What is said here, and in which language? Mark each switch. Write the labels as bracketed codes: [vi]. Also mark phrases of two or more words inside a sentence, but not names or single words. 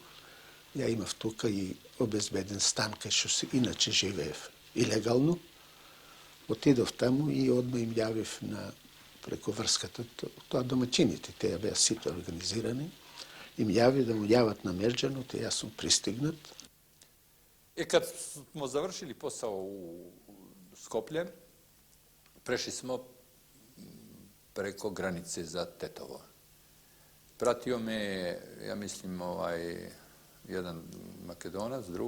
[mk] Ја имав тука и обезбеден стан кај што се иначе живеев илегално. Отидов таму и одма им јавив преку врската, тоа домаќините, те беа сите организирани, им јави да му јават на Мерџанот и јас сум пристигнат. [sr] Kad smo završili posao u Skoplje, prešli smo preko granice za Tetovo. Pratio me, ja mislim, jedan Makedonac, drug.